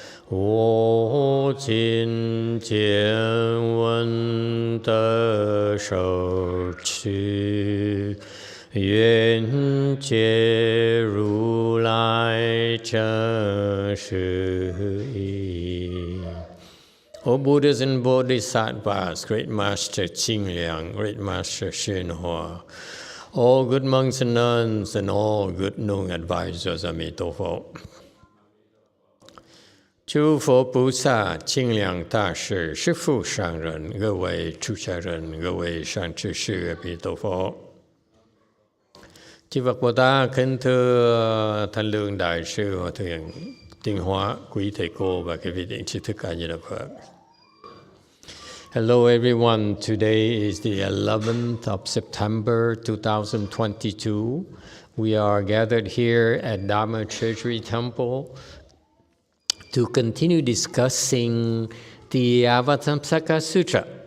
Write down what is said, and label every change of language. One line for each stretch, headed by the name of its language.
English: wo jin jian wen de shou qu yuan jie ru lai zheng shi yi. O Buddhas and Bodhisattvas, Great Master Qingliang, Great Master YongHua, all good monks and nuns, and all good known advisors, Emitofuo.
Chinese: 诸佛菩萨、清凉大士、师父上人、各位出家人、各位善知识，阿弥陀佛。
Vietnamese: Chư Phật Bồ Tát, kính thưa Thanh Lương Đại sư Hòa thượng Tinh Hóa, quý thầy cô và các vị thiện tri thức A Di Đà Phật.
English: Hello everyone. Today is the 11th of September 2022. We are gathered here at Dharma Treasury Temple to continue discussing the Avatamsaka Sutra.